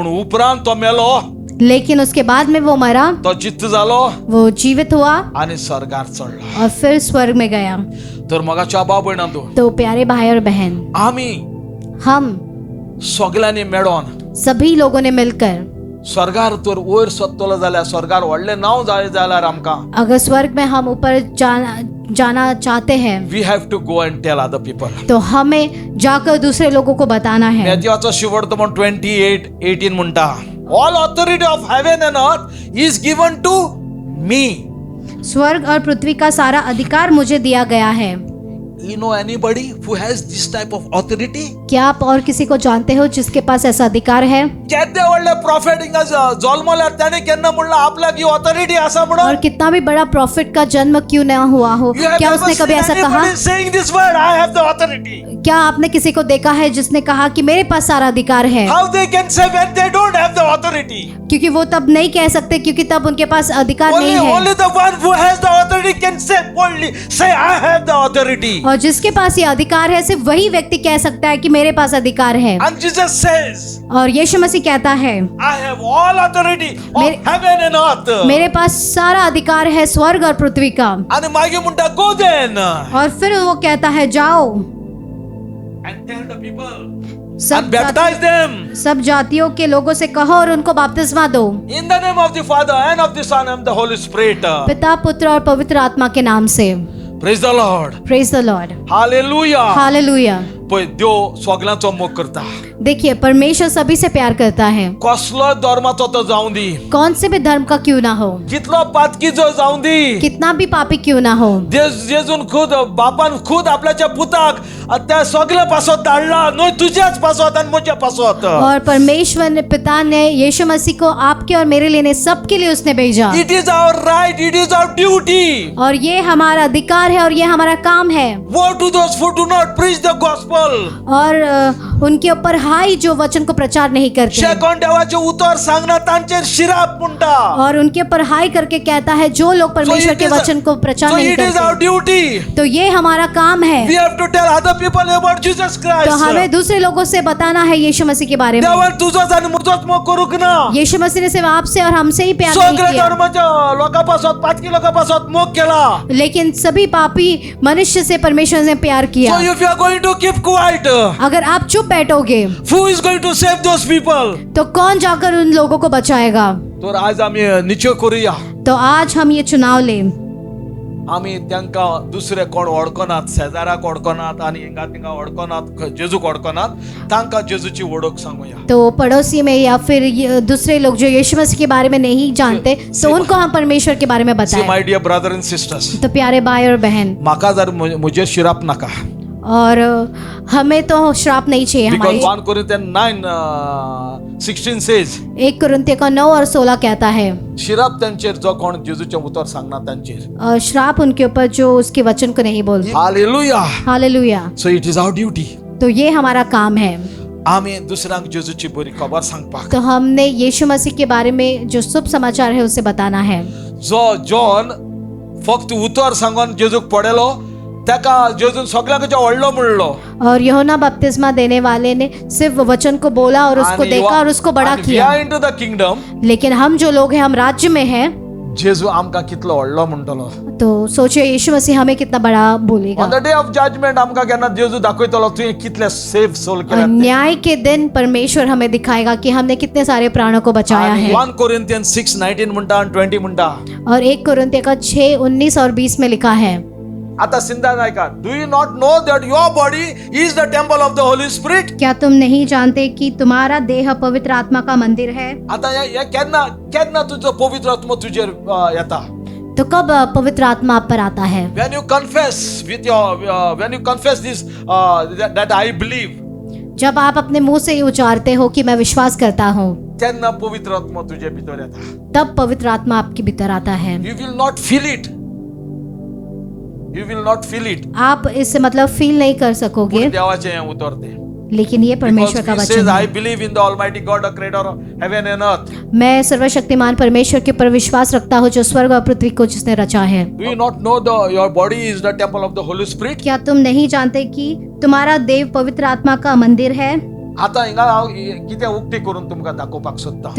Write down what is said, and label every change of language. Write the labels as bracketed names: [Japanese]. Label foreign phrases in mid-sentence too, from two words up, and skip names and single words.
[Konkani] पूण उपरांत तो मेलो. [Hindi] लेकिन उसके बाद में वो मरा, [Konkani] तो जित्त झालो [Hindi] वो जीवित हुआ [Konkani] आणि स्वर्गात चढला. [Hindi] और फिर स्वर्ग में गया. [Konkani] तर मगाच्या भाव भयणांनो, [Hindi] तो प्यारे भाई और बहन, [Konkani] आम्ही [Hindi] हम [Konkani] सगळ्यांनी मेळोन [Hindi] सभी लोगों ने मिलकर [Konkani] स्वर्गार तर वयर सत्तलो जाल्यार स्वर्गार व्हडलें नांव जाय जाल्यार आमकां [Hindi] अगर स्वर्ग में हम ऊपर जाना चाहते हैं [English] We have to go and tell other people. [Hindi] तो हमें जाकर दूसरे लोगों को बताना है. [Konkani] मॅथ्यूचो शिवड म्हण 28:18 म्हणटा, [English] All authority of heaven and earth is given to me. [Hindi] स्वर्ग और पृथ्वी का सारा अधिकार मुझे दिया गया है. [English] You know anybody who has this type of authority? [Hindi] क्या आप और किसी को जानते हो जिसके पास ऐसा अधिकार है? [Konkani] केद्दे व्हडले प्रॉफिट हिंगा जल्मल्यार ताणे केन्ना म्हणला आपल्याक ही ऑथॉरिटी आसा म्हणून. [Hindi] और कितना भी बड़ा प्रॉफिट का जन्म क्यों न हुआ हो, क्या उसने कभी ऐसा कहा? [English] saying this word, I have the authority. [Hindi] क्या आपने किसी को देखा है जिसने कहा कि मेरे पास सारा अधिकार है? [English] How they can say when they don't have the authority? [Hindi] क्योंकि वो तब नहीं कह सकते, क्योंकि तब उनके पास अधिकार नहीं है. [English] Only the one who has the authority can say boldly, say I have the authority. [Hindi] और जिसके पास ये अधिकार है सिर्फ वही व्यक्ति कह सकता है कि मेरे पास अधिकार है. [English] And Jesus says, [Hindi] और यीशु मसीह कहता है, [English] I have all authority of heaven and earth. [Hindi] मेरे पास सारा अधिकार है स्वर्ग और पृथ्वी का. [Konkani] आणि मागे म्हणता [English] go then [Hindi] और फिर वो कहता है जाओ [English] and tell the people and [Hindi] सब [English] baptize them [Hindi] सब जातियों के लोगों से कहो और उनको बपतिस्मा दो [English] in the name of the Father and of the Son and the Holy Spirit. [Hindi] पिता, पुत्र और पवित्र आत्मा के नाम से. [English] Praise the Lord. Praise the Lord. Hallelujah. [Hindi] हालेलुया. [Konkani] पळय देव सगळ्यांचो मोग करता. [Hindi] देखिए, परमेश्वर सभी से प्यार करता है. [Konkani] कसलो धर्माचो तो जाऊं दी, [Hindi] कौन से भी धर्म का क्यों ना हो, [Konkani] कितलो पातकीचो जाऊं दी, [Hindi] कितना भी पापी क्यों ना हो, [Konkani] जेजून खुद बापान खुद आपल्याच्या पुताक त्या सगळ्या पासोत धाडला, न्हय तुझ्याच पासोत आणि म्हज्या पासोत. [Hindi] और परमेश्वर ने, पिता ने यीशु मसीह को आपके और मेरे लिए, सबके लिए उसने भेजा. [English] It is our right, it is our duty. [Hindi] और ये हमारा अधिकार है और ये हमारा काम है. [English] Woe to those who do not preach the gospel. [Hindi] और उनके ऊपर हाई जो वचन को प्रचार नहीं करते हैं. [Konkani] कोण देवाचे उतर सांगना तांचेर शिराप म्हणटा. [Hindi] और उनके ऊपर हाई करके कहता है जो लोग परमेश्वर के वचन को प्रचार नहीं [English] It is our [Hindi] करते. [English] ड्यूटी. [Hindi] तो ये हमारा काम है. [English] We have to tell other people about Jesus [Hindi] तो [English] क्राइस्ट. [Hindi] हमें दूसरे लोगों से बताना है यीशु मसीह के बारे में. [Konkani] देवान तुझोच आणि म्हजोच मोग करूक ना. [Hindi] यीशु मसीह ने सिर्फ आपसे और हमसे ही प्यार नहीं [Konkani] सगळ्या [Hindi] किया, [Konkani] धर्माच्या लोकांपासून पातकी लोकांपासून मोग केला. [Hindi] लेकिन सभी पापी मनुष्य से परमेश्वर ने प्यार किया. [English] So if you are going to keep quiet, [Hindi] अगर आप चुप बैठोगे [English] who is going to save those people? [Hindi] तो कौन जाकर उन लोगों को बचाएगा? [Konkani] तर आज आम्ही निश्चय करूया, [Hindi] तो आज हम ये चुनाव लें. [Konkani] आम्ही त्यांका दुसरे कोण ओळखनात, शेजाराक ओळखनात आणि हिंगा तिंगा ओळखनात, जेजूक ओळखनात, तांका जेजूची वडोक सांगूया. [Hindi] तो पड़ोसी में या फिर दूसरे लोग जो यीशु मसीह के बारे में नहीं जानते, तो उनको हम परमेश्वर के बारे में [English] See [Hindi] बताएं. [English] my dear brother and sisters, [Hindi] तो प्यारे भाई और बहन, [Konkani] माका जर मुझे शिराप नका. [Hindi] और हमें तो श्राप नहीं चाहिए. [English] Because [Hindi] हमारी [English] 1 Corinthians 9:16 says, [Hindi] 1 कुरिन्थियों का 9 और 16 कहता है, [Konkani] शिराप त्यांचेर जो कोण जेजूचे उतर सांगना त्यांचेर. [Hindi] और श्राप उनके ऊपर जो उसके वचन को नहीं बोलते. [English] Hallelujah. [Hindi] हालेलुया. [English] So it is our duty. [Hindi] तो ये हमारा काम है. [Konkani] आम्ही दुसऱ्यांक जेजूची बरी खबर सांगपाक. [Hindi] तो हमने यीशु मसीह के बारे में जो शुभ समाचार है उसे बताना है. [Konkani] जो जॉन फक्त उतर सांगून जेजूक पडेलो, ताका जेजून सगळ्यांकच्या व्हडलो म्हणलो. [Hindi] और यूहन्ना बपतिस्मा देने वाले ने सिर्फ वचन को बोला और उसको देखा और उसको बड़ा किया. [English] Into the kingdom. [Hindi] लेकिन हम जो लोग हैं, हम राज्य में हैं, [Konkani] जेजू आमका कितलो व्हडलो म्हणटलो. [Hindi] तो सोचिए यीशु मसीह हमें कितना बड़ा बोलेगा. [English] On the day of judgment [Konkani] आमका केन्ना जेजू दाखयतलो तुवें कितले [English] save soul [Konkani] केले. [Hindi] न्याय के दिन परमेश्वर हमें दिखाएगा कि हमने कितने सारे प्राणों को बचाया है. [Konkani] 1 Corinthians 6:19 म्हणटा आणि 20 म्हणटा. [Hindi] और 1 कुरिन्थियों का 6:19 और 20 में लिखा है, [Konkani] आता सिंधा नायका, [English] Do you not know that your body is the temple of the Holy Spirit? [Hindi] क्या तुम नहीं जानते कि तुम्हारा देह पवित्र आत्मा का मंदिर है? [Konkani] आता या केन्ना केन्ना तुझो पवित्र आत्मा तुजेर येता? [Hindi] तो कब पवित्र आत्मा आप पर आता है? [English] When you confess with your when you confess this that I believe, [Hindi] जब आप अपने मुंह से ही उच्चारते हो कि मैं विश्वास करता हूँ, [Konkani] तेन्ना पवित्र आत्मा तुझे भितर येता. [Hindi] तब पवित्र आत्मा आपके भीतर आता है. [English] You will not feel it. You will not feel it. [Hindi] आप इससे मतलब फील नहीं कर सकोगे, [Konkani] देवाचे हे उतरते. [Hindi] लेकिन ये परमेश्वर का [English] Because he [Hindi] वचन [English] says, I [Hindi] है. [English] believe in the Almighty God, the Creator of heaven and earth. [Hindi] मैं सर्वशक्तिमान परमेश्वर के ऊपर विश्वास रखता हूँ जो स्वर्ग और पृथ्वी को जिसने रचा है. [English] Do you not know your body is the temple of the Holy Spirit? [Hindi] क्या तुम नहीं जानते कि तुम्हारा देव पवित्र आत्मा का मंदिर है? [Konkani] आता हिंगा हांव कितें उक्ती करून तुमकां दाखोवपाक सोदता.